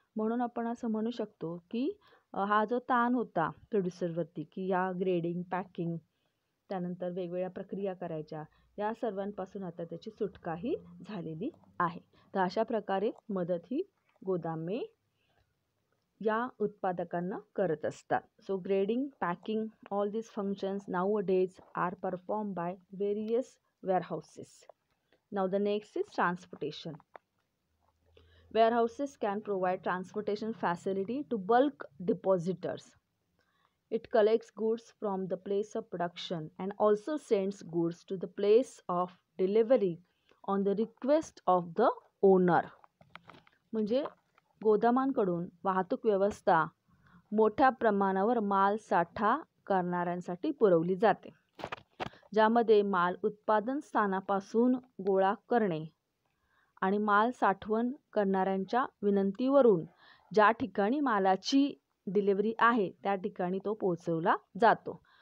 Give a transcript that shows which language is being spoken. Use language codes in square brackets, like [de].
[mr] म्हणून आपण असं म्हणू शकतो की हा जो ताण होता प्रोड्युसरवरती की या ग्रेडिंग, पॅकिंग, त्यानंतर वेगवेगळ्या प्रक्रिया करायच्या, या सर्वांपासून आता त्याची सुटकाही झालेली आहे. तर अशा प्रकारे मदत ही गोदामे या उत्पादकांना करत असतात. [en] So grading, packing, all these functions nowadays are performed by various warehouses. Now the next is transportation. Warehouses can provide transportation facility to bulk depositors. It collects goods from the place of production and also sends goods to the place of delivery on the request of the owner. [mr] म्हणजे गोदामांकडून वाहतूक व्यवस्था मोठ्या प्रमाणावर माल साठा करणाऱ्यांसाठी पुरवली जाते, ज्यामध्ये माल उत्पादन स्थानापासून गोळा करणे आणि माल साठवण करणाऱ्यांच्या विनंतीवरून ज्या ठिकाणी मालाची डिलिव्हरी आहे त्या ठिकाणी तो पोहोचवला जातो.